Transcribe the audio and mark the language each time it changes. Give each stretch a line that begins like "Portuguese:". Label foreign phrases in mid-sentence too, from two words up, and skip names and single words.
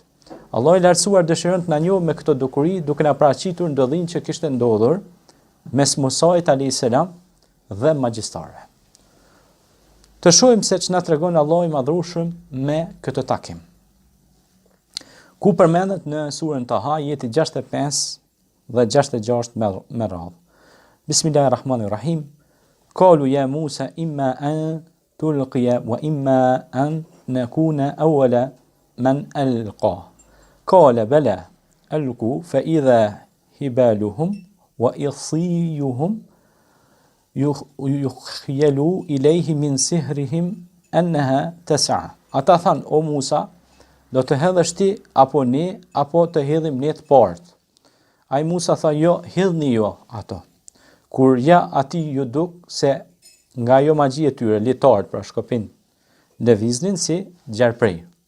Albanian: Allah i lartësuar dëshiron të na njohë me këtë dukuri, duke na paraqitur ndodhinë që kishte ndodhur mes Musait
Arabic: عليه السلام
Albanian: dhe magjistarëve. Të shohim se ç'na tregon Allahu i Madhërueshëm me këtë takim. Ku përmendet në surën Taha jeti 65 dhe 66 me radhë.
Arabic: Bismillahirrahmanirrahim. قالوا يا موسى إما أن تلقي وإما أن نكون أول من ألقى. قال بل ألقوا فإذا حبالهم وعصيهم يخيل إليه من سحرهم أنها تسعى.
Albanian: Ata than, o Musa, do të hedhësh ti apo ne, apo të hedhim ne të partë. Ai Musa tha, jo, hedhni jo ato. Kur ja ati ju duk se nga jo magji e tyre, litarët pra shkopin, lëviznin si gjarprej.